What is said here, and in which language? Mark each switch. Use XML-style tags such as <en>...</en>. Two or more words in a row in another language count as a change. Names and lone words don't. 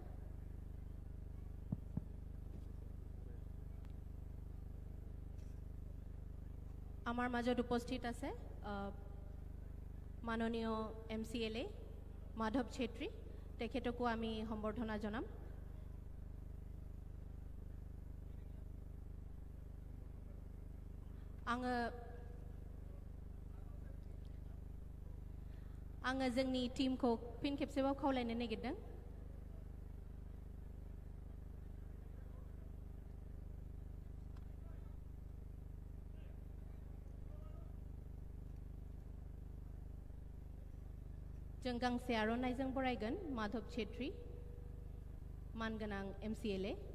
<as>আমার মাজত উপস্থিত আছে মাননীয় MCLA মাধৱ ছেত্ৰী তেখেতকো আমি সম্বৰ্ধনা জনাম</as> <brx>आङो जोंनि टीमखौ फिन खेबसेबाव खावलायनो नागिरदों जों गांसे आर'नाइजों बरायगोन माधव छेत्री मानगोनां MCLA</brx>